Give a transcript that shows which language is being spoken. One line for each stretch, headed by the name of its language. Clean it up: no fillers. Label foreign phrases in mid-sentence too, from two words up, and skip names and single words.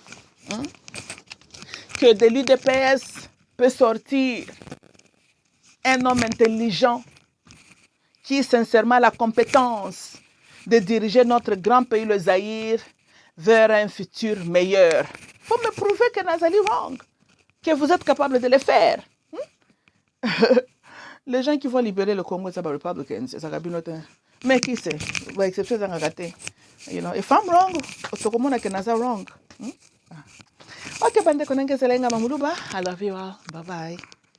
French: Que de l'UDPS peut sortir un homme intelligent qui sincèrement a la compétence de diriger notre grand pays, le Zaïre, vers un futur meilleur. Il faut me prouver que Nazali wrong, que vous êtes capable de le faire. Les gens qui vont libérer le Congo, c'est pas Republicans, c'est ça. Mais qui c'est? Exception de Ngagate.
English: You know, if I'm wrong,
Lingala: Otokomona que Naza wrong. Ok, bande konenge selenga mamuluba.
English: I love you all. Bye bye.